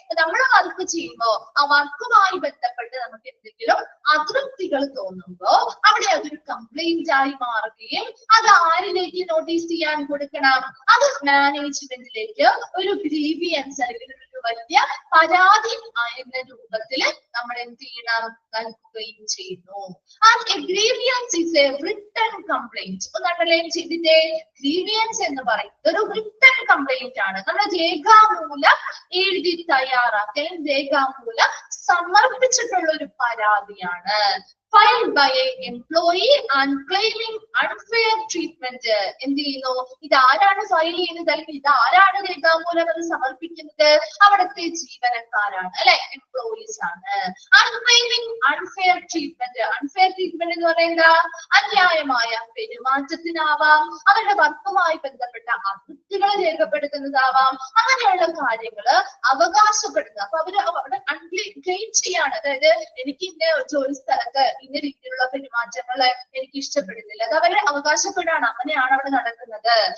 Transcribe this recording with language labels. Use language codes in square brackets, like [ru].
[ml] നമ്മൾ വർക്ക് ചെയ്യുമ്പോൾ ആ വർക്കുമായി ബന്ധപ്പെട്ട് നമുക്ക് എന്തെങ്കിലും അതൃപ്തികൾ തോന്നുമ്പോ അവിടെ അതൊരു കംപ്ലൈന്റ് ആയി മാറുകയും അത് ആരിലേക്ക് നോട്ടീസ് ചെയ്യാൻ കൊടുക്കണം, അത് മാനേജ്മെന്റിലേക്ക് ഒരു ഗ്രീവിയൻസ് അല്ലെങ്കിൽ ഒരു വലിയ പരാതി എന്ന രൂപത്തിൽ നമ്മൾ എന്ത് ചെയ്യണം, നൽകുകയും ചെയ്യുന്നു. [en] And a grievance is a written complaint. [ml] ഇപ്പൊ നമ്മളെ ചെയ്തിട്ട് ഗ്രീവിയൻസ് എന്ന് പറയുന്നത് ഒരു റിട്ടൺ കംപ്ലൈന്റ് ആണ്. നമ്മൾ രേഖാമൂലം എഴുതി തയ്യാറാക്കി രേഖാമൂലം സമർപ്പിച്ചിട്ടുള്ള ഒരു പരാതിയാണ്. [en] filed by an employee and claiming unfair treatment. [ml] എന്ത് ചെയ്യുന്നു, ഇതാരാണ് ഫയൽ ചെയ്യുന്നത് അല്ലെങ്കിൽ ഇതാരാണ് രേഖാമൂലം അത് സമർപ്പിക്കുന്നത്, അവിടുത്തെ ജീവനക്കാരാണ് അല്ലെ, എംപ്ലോയീസ് ആണ്. [en] claiming unfair treatment. [ml] unfair treatment എന്ന് പറയുന്നത് അന്യായമായ പെരുമാറ്റത്തിനാവാം, അവരുടെ വർക്കുമായി ബന്ധപ്പെട്ട അതൃപ്തികൾ രേഖപ്പെടുത്തുന്നതാവാം, അങ്ങനെയുള്ള കാര്യങ്ങള് അവകാശപ്പെടുന്നത്. അപ്പൊ അവര് അവിടെ ക്ലെയിം ചെയ്യാണ്, അതായത് എനിക്ക് ഇന്ന ജോലി സ്ഥലത്ത് ഇന്ന രീതിയിലുള്ള പെരുമാറ്റങ്ങൾ എനിക്ക് ഇഷ്ടപ്പെടുന്നില്ല, അത് അവരെ അവകാശപ്പെടാണ്, അങ്ങനെയാണ് അവിടെ നടക്കുന്നത്.